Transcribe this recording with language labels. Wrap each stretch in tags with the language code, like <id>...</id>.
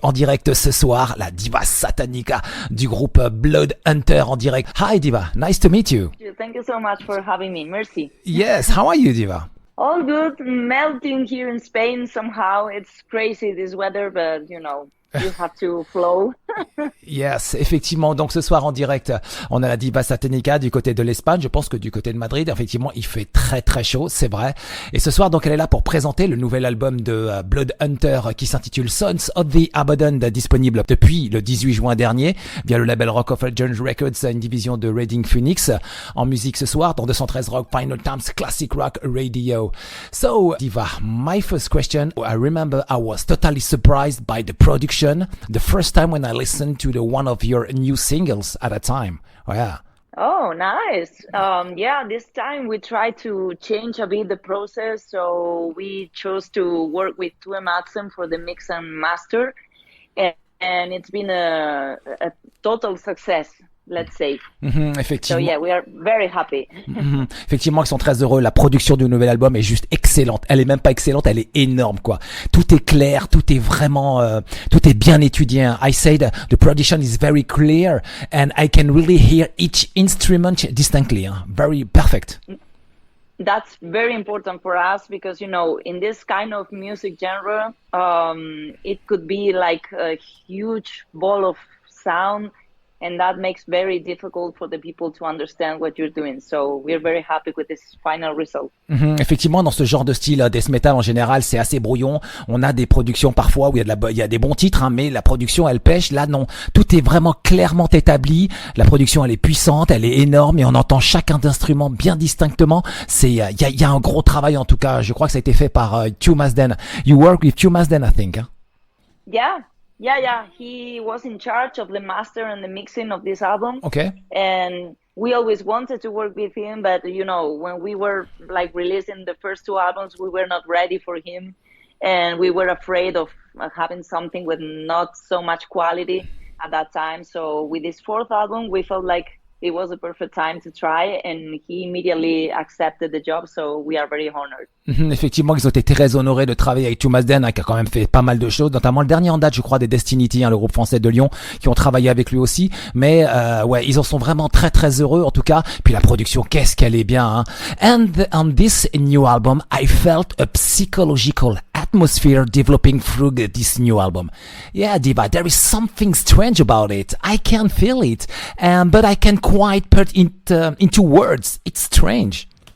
<fr>En direct ce soir, la Diva Satanica du groupe BloodHunter en direct.</fr> <en>Hi Diva, nice to meet you. Thank you so much for having me.</en> <fr>Merci.</fr> <en>Yes, how are you Diva? All good. Melting here in Spain somehow. It's crazy this weather, but you have to flow.</en> <fr>Yes, effectivement. Donc ce soir en direct, on a la Diva Satanica du côté de l'Espagne. Je pense que du côté de Madrid, effectivement, il fait très très chaud, c'est vrai. Et ce soir, donc, elle est là pour présenter le nouvel album de BloodHunter qui s'intitule Sons of the Abandoned, disponible depuis le 18 juin dernier via le label Rock of Legends Records, une division de Reading Phoenix. En musique ce soir, dans 213 Rock, Vinylestimes, Classic Rock Radio.</fr> <en>So, Diva, my first question, I remember I was totally surprised by the production the first time when I listened to one of your new singles at a time. Oh, yeah. Oh, nice. This time we tried to change a bit the process. So we chose to work with Tue Madsen for the mix and master. And it's been a total success, let's say.</en> <fr>Effectivement.</fr> <en>So yeah, we are very happy.</en> <fr>Effectivement, ils sont très heureux. La production du nouvel album est juste excellente. Elle est même pas excellente, elle est énorme, quoi. Tout est clair, tout est vraiment, tout est bien étudié.</fr> <en>I said the production is very clear and I can really hear each instrument distinctly. Very perfect. That's very important for us because, in this kind of music genre, it could be like a huge ball of sound. And that makes very difficult for the people to understand what you're doing. So we're very happy with this final result.</en> <fr>Effectivement, dans ce genre de style death metal en général, c'est assez brouillon. On a des productions parfois où il y a des bons titres, mais la production elle pêche. Là non, tout est vraiment clairement établi. La production elle est puissante, elle est énorme et on entend chacun d'instrument bien distinctement. Il y a un gros travail en tout cas. Je crois que ça a été fait par Tue Madsen.</fr> <en>You work with Tue Madsen, I think. Huh? Yeah. He was in charge of the master and the mixing of this album. Okay. And we always wanted to work with him, but when we were like releasing the first two albums, we were not ready for him, and we were afraid of having something with not so much quality at that time. So with this fourth album, we felt like it was a perfect time to try, and he immediately accepted the job, so we are very honored.</en> <fr>Effectivement, ils ont été très honorés de travailler avec Tue Madsen, qui a quand même fait pas mal de choses, notamment le dernier en date, je crois, des Destinity, le groupe français de Lyon, qui ont travaillé avec lui aussi. Mais ils en sont vraiment très très heureux, en tout cas. Puis la production, qu'est-ce qu'elle est bien.</fr> <en>And on this new album, I felt a psychological atmosphere developing through this new album. Yeah, Diva, there is something strange about it. I can feel it, but I can't quite put it into words. It's strange.</en>